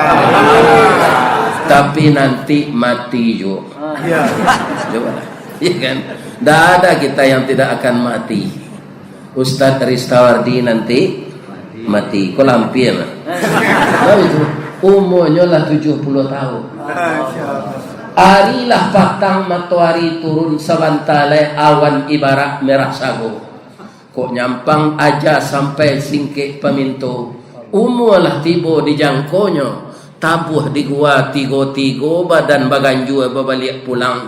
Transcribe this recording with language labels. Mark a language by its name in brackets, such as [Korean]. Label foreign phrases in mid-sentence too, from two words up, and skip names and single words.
[Indonesian] Tapi nanti mati juga. Coba. Ya kan? Tidak ada kita yang tidak akan mati. Ustadz Ristawardi nanti mati. Kau lampir. Tahu itu? Umurnya lah 70 tahun. [Minangkabau] Arilah patang matahari turun sabantale awan ibarat merah sago. Kok nyampang aja sampai singkik pemintu. Umurlah tiba di jangkonya. Tabuh di gua tigo-tigo badan baganjua babalik pulang.